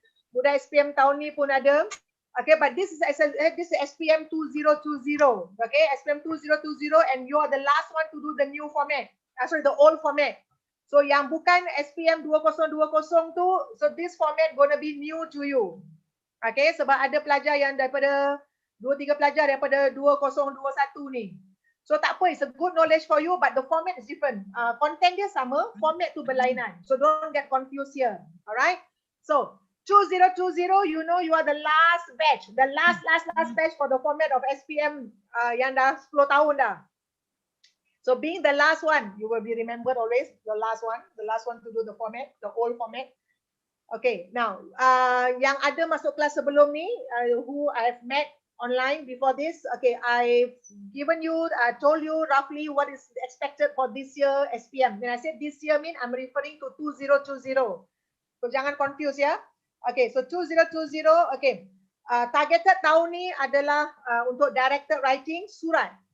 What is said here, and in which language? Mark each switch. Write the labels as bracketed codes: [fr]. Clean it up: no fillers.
[ms] Budak SPM tahun ni pun ada. [en] Okay, but this is SPM 2020. Okay, SPM 2020 and you are the last one to do the new format. Sorry, the old format. So [ms] yang bukan SPM 2020 tu, [en] so this format gonna be new to you. [ms] Okay, sebab ada pelajar yang daripada 2-3 pelajar daripada 2021 ni. So tak apa, [en] it's a good knowledge for you, but the format is different. [ms] Content dia sama, format tu berlainan. [en] So don't get confused here. Alright? So 2020, you know you are the last batch, the last batch for the format of SPM [ms] yang dah 10 tahun dah. [en] So being the last one, you will be remembered always, the last one to do the format, the old format. Okay, now [ms] yang ada masuk kelas sebelum ni, [en] who I have met online before this, okay, I've given you, told you roughly what is expected for this year SPM. When I said this year mean, I'm referring to 2020. So [ms] jangan [en] confuse ya. Okay, so 2020, okay. [ms] Targeted tahun ni adalah untuk directed writing surat.